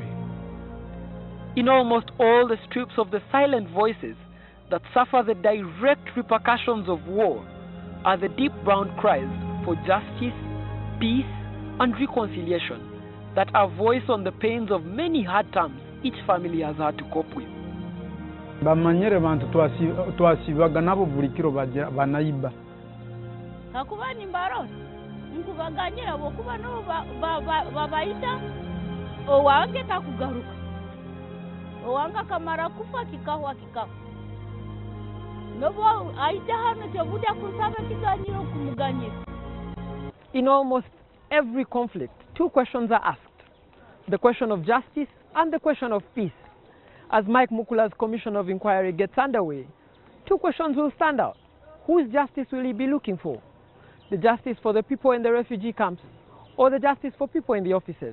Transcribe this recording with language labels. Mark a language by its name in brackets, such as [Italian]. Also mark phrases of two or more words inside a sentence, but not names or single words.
[English] In almost all the strips of the silent voices that suffer the direct repercussions of war are the deep brown cries for justice, peace, and reconciliation that are voiced on the pains of many hard times each family has had to cope with. [Nyoro] Bamanyere bantu twasibaga nabo buli kiro banaiba. Hakuba ni mbaro. Nkubaganyira bokuba no babaita owange takugaruka. Owanga kamara kufa kikawa. Nobo aita hano tebuda kusaba kiganyiro kumuganyira. [English] In almost every conflict, two questions are asked: the question of justice and the question of peace. As Mike Mukula's Commission of Inquiry gets underway, two questions will stand out. Whose justice will he be looking for? The justice for the people in the refugee camps, or the justice for people in the offices?